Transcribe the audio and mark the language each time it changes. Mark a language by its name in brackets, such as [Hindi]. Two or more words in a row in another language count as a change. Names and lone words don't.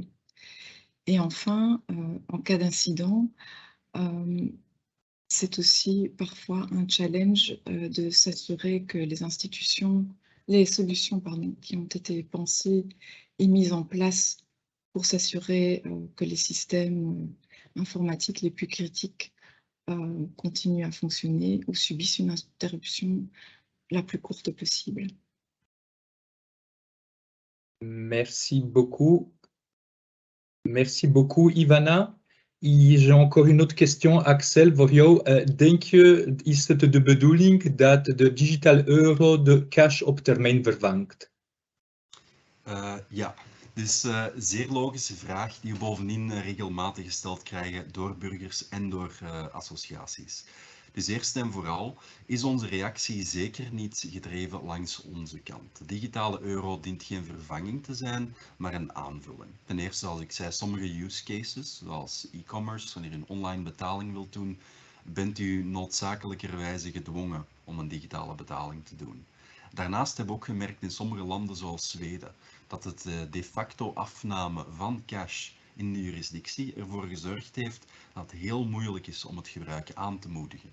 [French] Et enfin, en cas d'incident, c'est aussi parfois un challenge de s'assurer que les solutions qui ont été pensées et mises en place pour s'assurer que les systèmes informatiques les plus critiques continuent à fonctionner ou subissent une interruption la plus courte possible. Merci beaucoup. Merci beaucoup, Ivana. J'ai encore une autre question, [Dutch] Axel, voor jou. Denk je, is het de bedoeling dat de [English] digital euro [Dutch] de cash op termijn vervangt? Ja, dus zeer logische vraag die we bovendien regelmatig gesteld krijgen door burgers en door associaties. Dus eerst en vooral is onze reactie zeker niet gedreven langs onze kant. De digitale euro dient geen vervanging te zijn, maar een aanvulling. Ten eerste, zoals ik zei, sommige [English] use cases, [Dutch] zoals e-commerce, wanneer u een online betaling wilt doen, bent u noodzakelijkerwijze gedwongen om een digitale betaling te doen. Daarnaast hebben we ook gemerkt in sommige landen zoals Zweden, dat het [Latin] de facto [Dutch] afname van cash in de jurisdictie ervoor gezorgd heeft dat het heel moeilijk is om het gebruik aan te moedigen.